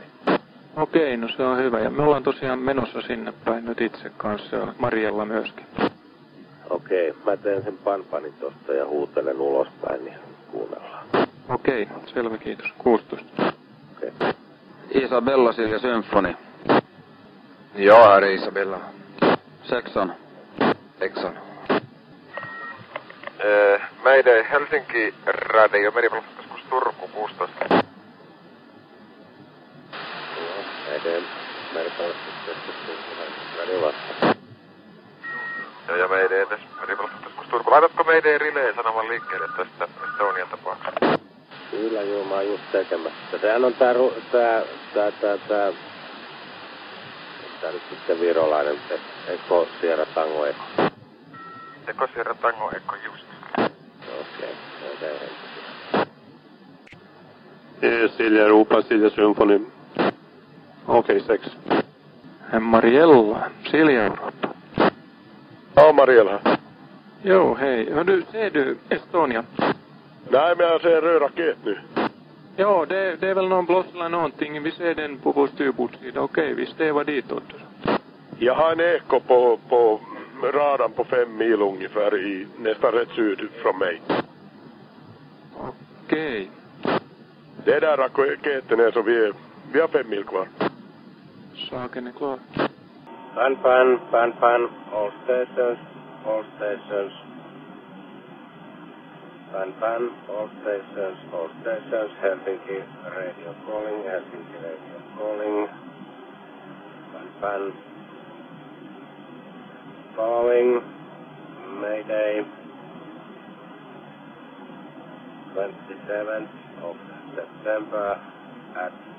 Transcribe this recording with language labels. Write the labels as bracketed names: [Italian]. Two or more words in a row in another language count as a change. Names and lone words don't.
[Finnish] Okei, no se on hyvä ja me ollaan tosiaan menossa sinne päin nyt itse kanssa ja Marjella myöskin. Okei, mä teen sen panpanin tosta ja huutelen ulospäin, niin kuunnellaan. Okei, selvä kiitos. 16. Okei. Isabella Silja Symfoni. [Swedish] Ja, här är Isabella. 16. Exxon. [Finnish] Meidän Helsinki Radio, meripelastuskeskus Turku 16. Meidän meripelastuskeskus Turku Radio vastaan. Joo, ja meidän meripelastuskeskus Turku. Laitatko meidän rileen sanoman liikkeelle tästä Estonian tapauksesta? Kyllä joo, mä oon just tekemässä. Sehän on tää nyt sitten virolainen Eko Sierra Tango Eko. Eko Sierra Tango Eko just. Okei, Silja Europa, Silja Symfoni. [Swedish] Okej, 6. Mariella, Silja Europa. Ja, Mariella. Jo, hej. Ser du Estonia? Nej, men jag ser röd raket nu. Ja, det är väl någon blås eller någonting. Vi ser den på vår styrbordssida. Okej, vi stävar ditåt. Jag har en eko på radarn på 5 mil ungefär nästan rätt syd från mig. Okej. Det är där raketen är så vi har 5 mil kvar. Saken är klar. [English] Pan, all stations. Pan, all stations, Helsinki Radio calling. Pan, following, Mayday, 27th of September at